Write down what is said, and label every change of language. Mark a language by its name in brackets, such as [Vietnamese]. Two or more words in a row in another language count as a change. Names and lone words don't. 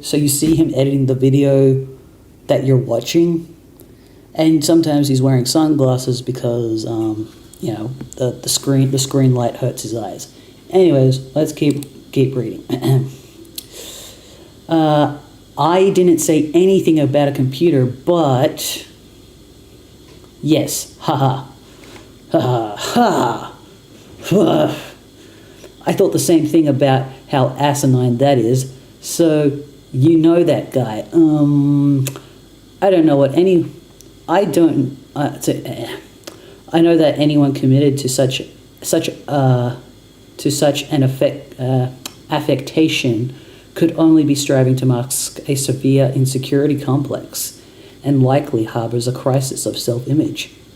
[English] So you see him editing the video that you're watching, and sometimes he's wearing sunglasses because you know, the screen light hurts his eyes. Anyways, let's keep reading. I didn't say anything about a computer, but yes, haha, ha ha ha. I thought the same thing about how asinine that is. So you know that guy. I don't know what any. I don't. I know that anyone committed to such an affectation could only be striving to mask a severe insecurity complex, and likely harbors a crisis of self-image.